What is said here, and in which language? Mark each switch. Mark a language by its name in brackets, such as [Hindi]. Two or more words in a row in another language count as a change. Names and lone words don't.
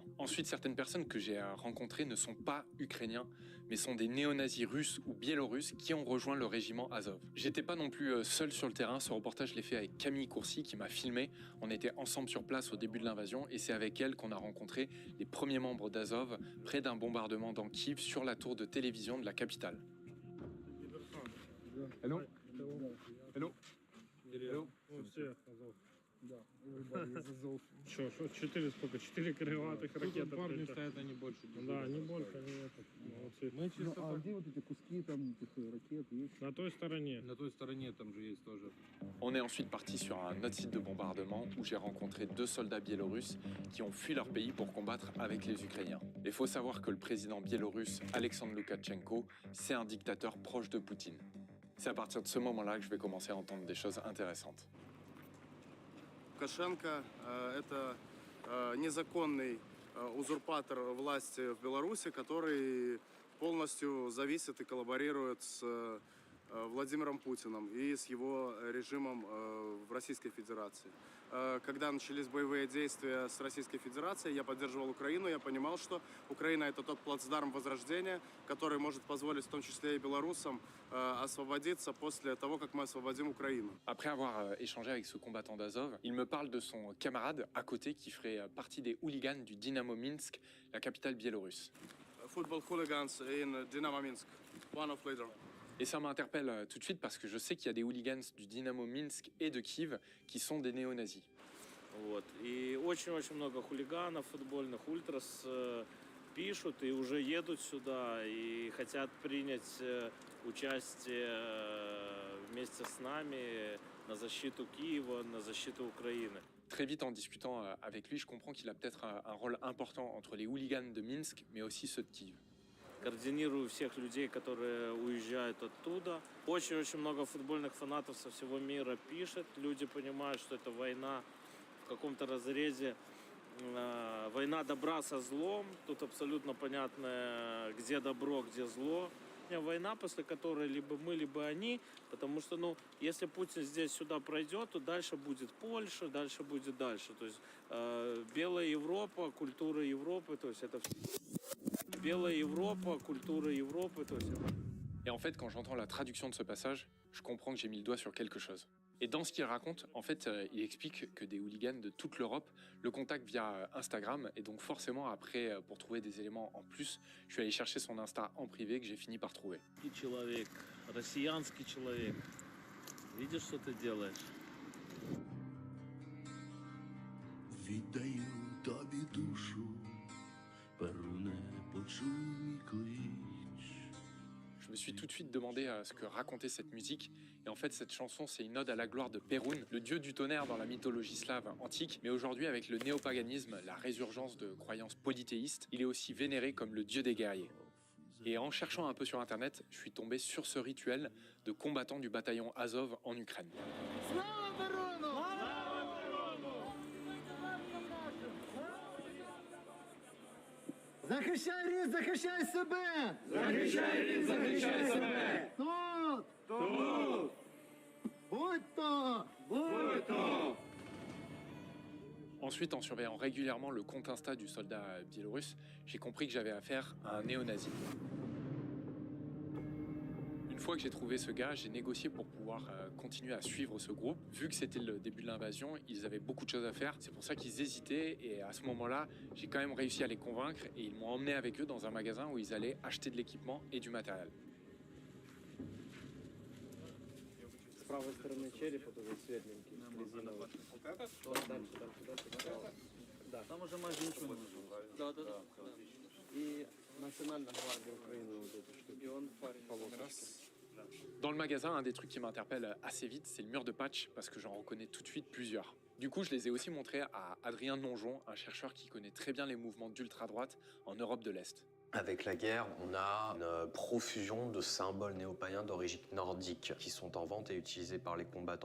[French] Ensuite, certaines personnes que j'ai rencontrées ne sont pas ukrainiens, mais sont des néo-nazis russes ou biélorusses qui ont rejoint le régiment Azov. J'étais pas non plus seul sur le terrain, ce reportage je l'ai fait avec Camille Courcy qui m'a filmé. On était ensemble sur place au début de l'invasion et c'est avec elle qu'on a rencontré les premiers membres d'Azov près d'un bombardement dans Kiev sur la tour de télévision de la capitale. [English] Hello. Hello. Hello. [Russian] Что, 4 сколько? 4 крылатых ракеты. Парни стоят, они больше. Да, они больше, они молодцы. Мы чисто а где вот эти куски там этих ракет есть? На той стороне. На той стороне там же есть тоже. [French] On est ensuite parti sur un autre site de bombardement où j'ai rencontré 2 soldats biélorusses qui ont fui leur pays pour combattre avec les Ukrainiens. Il faut savoir que le président biélorusse Alexandre Loukachenko, c'est un dictateur proche de Poutine. C'est à partir de ce moment-là que je vais commencer à entendre des choses intéressantes. [Russian] Лукашенко – это незаконный узурпатор власти в Беларуси, который полностью зависит и коллаборирует с Владимиром Путиным и с его режимом в Российской Федерации. Когда начались боевые действия с Российской Федерацией, я поддерживал Украину, я понимал, что Украина – это тот плацдарм возрождения, который может позволить в том числе и белорусам освободиться после того, как мы освободим Украину. [French] Après avoir échangé avec ce combattant d'Azov, il me parle de son camarade à côté qui ferait partie des hooligans du Dynamo Minsk, la capitale biélorusse. [English] Football hooligans in Dynamo Minsk, one of leader. [French] Et ça m'interpelle tout de suite parce que je sais qu'il y a des hooligans du Dynamo Minsk et de Kiev qui sont des néo-nazis. [Russian] Вот. И очень-очень много хулиганов, футбольных ультрас пишут и уже едут сюда и хотят принять участие вместе с нами на защиту Киева, на защиту Украины. [French] Très vite, en discutant avec lui, je comprends qu'il a peut-être un rôle important entre les hooligans de Minsk, mais aussi ceux de Kiev. [Russian] Координирую всех людей, которые уезжают оттуда. Очень-очень много футбольных фанатов со всего мира пишет. Люди понимают, что это война в каком-то разрезе. Война добра со злом. Тут абсолютно понятно, где добро, где зло. Война, после которой либо мы, либо они. Потому что, если Путин здесь сюда пройдет, то дальше будет Польша, дальше будет дальше. То есть белая Европа, культура Европы, то есть это... Белая Европа, культура Европы, то есть... [French] Et en fait, quand j'entends la traduction de ce passage, je comprends que j'ai mis le doigt sur quelque chose. Et dans ce qu'il raconte, en fait, il explique que des hooligans de toute l'Europe le contactent via Instagram. Et donc forcément, après, pour trouver des éléments en plus, je suis allé chercher son Insta en privé que j'ai fini par trouver. [Russian] Человек, россиянский человек. Видишь, что ты делаешь? [Ukrainian] Віддаю тобі душу, перуне, почуй клич. [French] Je me suis tout de suite demandé ce que racontait cette musique. Et en fait, cette chanson, c'est une ode à la gloire de Perun, le dieu du tonnerre dans la mythologie slave antique. Mais aujourd'hui, avec le néopaganisme, la résurgence de croyances polythéistes, il est aussi vénéré comme le dieu des guerriers. Et en cherchant un peu sur Internet, je suis tombé sur ce rituel de combattants du bataillon Azov en Ukraine. [Ukrainian] Захищай рід, захищай себе! Захищай рід, захищай себе! Тут! Тут! Будь то! Будь то! [French] Ensuite, en surveillant régulièrement le compte Insta du soldat biélorusse, j'ai compris que j'avais affaire à un néo-nazi. Une fois que j'ai trouvé ce gars, j'ai négocié pour pouvoir continuer à suivre ce groupe. Vu que c'était le début de l'invasion, ils avaient beaucoup de choses à faire. C'est pour ça qu'ils hésitaient. Et à ce moment-là, j'ai quand même réussi à les convaincre. Et ils m'ont emmené avec eux dans un magasin où ils allaient acheter de l'équipement et du matériel. [Russian] С правой стороны черепа тоже светленький, резиновый. Да, там уже майже ничего не нужно. Да. И Национальная гвардия Украины вот эту штуку. И он парень. [French] Dans le magasin, un des trucs qui m'interpelle assez vite, c'est le mur de patch, parce que j'en reconnais tout de suite plusieurs. Du coup, je les ai aussi montrés à Adrien Nonjon, un chercheur qui connaît très bien les mouvements d'ultra-droite en Europe de l'Est. Avec la guerre, on a une profusion de symboles néo-païens d'origine nordique qui sont en vente et utilisés par les combattants.